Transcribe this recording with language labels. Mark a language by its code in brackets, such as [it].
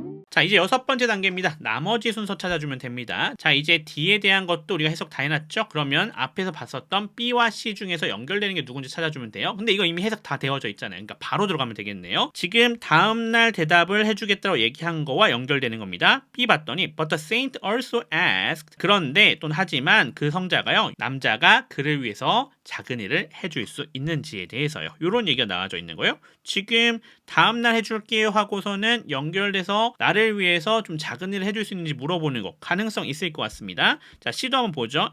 [ko] 자, 이제 6번째 단계입니다. 나머지 순서 찾아주면 됩니다. 자, 이제 D에 대한 것도 우리가 해석 다 해놨죠? 그러면 앞에서 봤었던 B와 C 중에서 연결되는 게 누군지 찾아주면 돼요. 근데 이거 이미 해석 다 되어져 있잖아요. 그러니까 바로 들어가면 되겠네요. 지금 다음날 대답을 해주겠다고 얘기한 거와 연결되는 겁니다. B 봤더니 [en] But the saint also asked. [ko] 그런데 또는 하지만 그 성자가요. 남자가 그를 위해서 작은 일을 해줄 수 있는지에 대해서요. 이런 얘기가 나와져 있는 거예요. 지금 다음날 해줄게요 하고서는 연결돼서 나를 위해서 좀 작은 일을 해줄 수 있는지 물어보는 거 가능성 있을 것 같습니다. 자, C도 한번 보죠.